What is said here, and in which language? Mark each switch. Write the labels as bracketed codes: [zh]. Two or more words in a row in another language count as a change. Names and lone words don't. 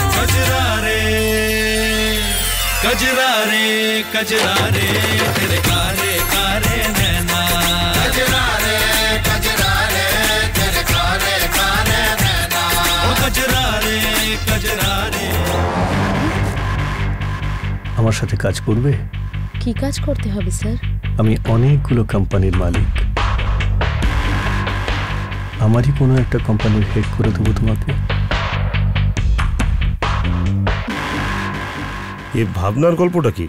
[hi] कजरा रे कजरा रे कजरा रे तेरे कारे कारे नैना। कजरा रे तेरे कारे कारे नैना। ओ कजरा रे। [bn] আমার সাথে কাজ করবে? কি কাজ করতে হবে স্যার? আমি অনেকগুলো কোম্পানির মালিক, আমারই কোনো একটা কোম্পানির হেড করে দেবো তোমাকে। এই ভাবনার গল্পটা কি?